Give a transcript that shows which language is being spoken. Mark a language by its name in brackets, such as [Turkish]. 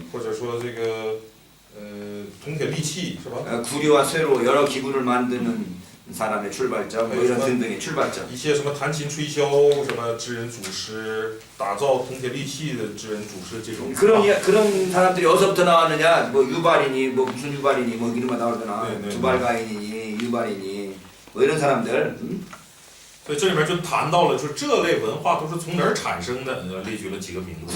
[Chinese] 或者说这个铜铁利器是吧？ [Korean] 구리와 쇠로 여러 기구를 만드는 사람의 출발점, 뭐 이런 등등의 출발점. [Chinese] 一些什么弹琴吹箫，什么知人祖师，打造铜铁利器的知人祖师这种。 [Korean] 그런 사람들이 어디서부터 나왔느냐? 뭐 유발이니, 뭐 무슨 유발이니, 뭐 이런 거 나오잖아. 두발가인이니, 유발이니, 뭐 이런 사람들. [Chinese] 所以这里面就谈到了，说这类文化都是从哪儿产生的，列举了几个名字。